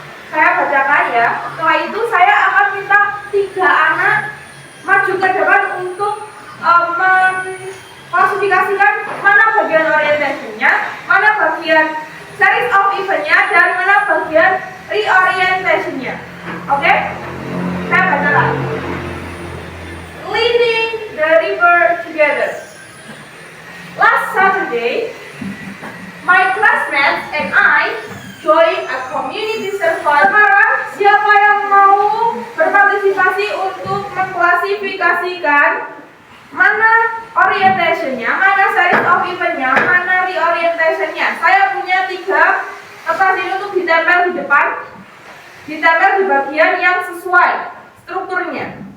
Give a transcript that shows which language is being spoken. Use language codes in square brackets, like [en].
[id] Saya bacakan ya. Setelah itu saya akan minta 3 anak maju ke depan untuk mengklasifikasikan mana bagian orientation-nya, mana bagian series of event-nya, dan mana bagian reorientation-nya. Oke? Saya bacakan. [en] Leading the river together. Last Saturday, my classmates and I joined a community survey. [id] Sekarang, siapa yang mau berpartisipasi untuk mengklasifikasikan mana orientation-nya, mana series of event-nya, mana reorientation-nya? Saya punya 3 kertas ini untuk ditempel di depan, ditempel di bagian yang sesuai strukturnya.